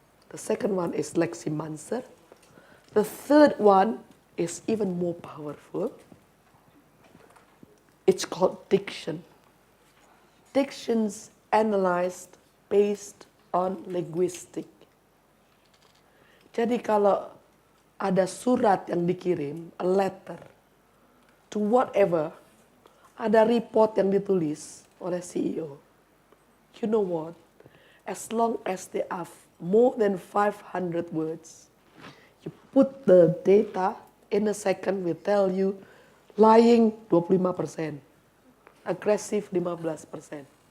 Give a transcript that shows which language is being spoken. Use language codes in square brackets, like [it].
[en] The second one is Leximancer. The third one is even more powerful. It's called diction. Dictions analyzed based on linguistic. [id] Jadi kalau ada surat yang dikirim, [en] a letter, to whatever, [id] ada report yang ditulis oleh CEO. [en] You know what? As long as they have more than 500 words, you put the data, in a second we tell you, lying 25%, aggressive 15%.